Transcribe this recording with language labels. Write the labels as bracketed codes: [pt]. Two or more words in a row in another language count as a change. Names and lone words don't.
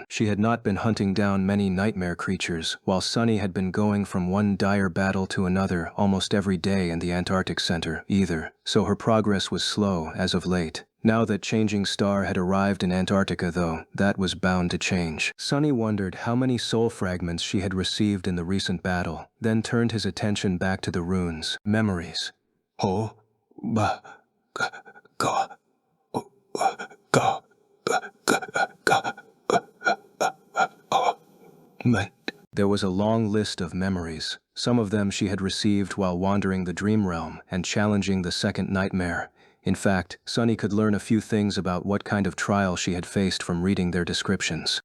[en] She had not been hunting down many nightmare creatures, while Sunny had been going from one dire battle to another almost every day in the Antarctic Center, either, so her progress was slow as of late. Now that Changing Star had arrived in Antarctica, though, that was bound to change. Sunny wondered how many soul fragments she had received in the recent battle, then turned his attention back to the runes. Memories. Ho, ba, ga, ga, o, ga, ba, ga, ga, oh. There was a long list of memories. Some of them she had received while wandering the dream realm and challenging the second nightmare. In fact, Sunny could learn a few things about what kind of trial she had faced from reading their descriptions.